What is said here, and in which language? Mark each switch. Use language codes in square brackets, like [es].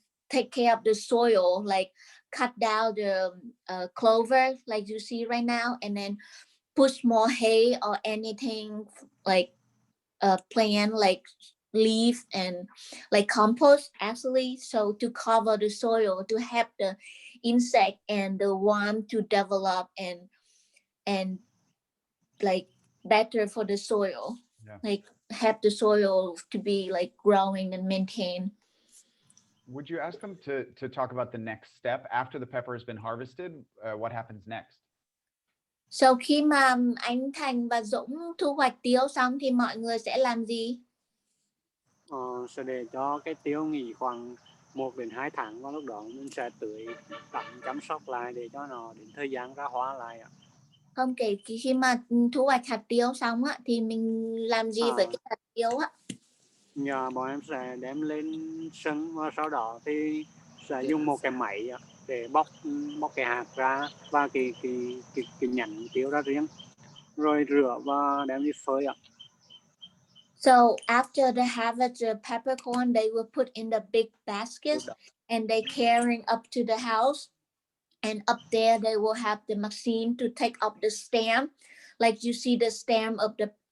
[en] take care of the soil, like cut down the clover like you see right now, and then push more hay or anything like plant like leaf and like compost actually, so to cover the soil, to help the insect and the worm to develop and like better for the soil. Yeah. Like help the soil to be like growing and maintained. Would you ask them to talk about the next step after the pepper has been harvested? What happens next? [vi] So khi mà anh Thành và Dũng thu hoạch tiêu xong thì mọi người sẽ làm gì? Sẽ để cho cái tiêu nghỉ khoảng 1 đến 2 tháng, và lúc đó mình sẽ tưới tắm chăm sóc lại để cho nó đến thời gian ra hoa lại ạ. Không, kể khi mà thu hoạch hạt tiêu xong á thì mình làm gì với cái hạt tiêu á? Nhà bọn em sẽ đem lên sân, và sau đó thì sẽ dùng một cái máy để bóc cái hạt ra và cái nhánh tiêu ra riêng, rồi rửa và đem đi phơi ạ. [en] So after the harvest the peppercorn, they will put in the big baskets and they carrying up to the house, and up there they will have the machine to take off the stem, like you see the stem of the.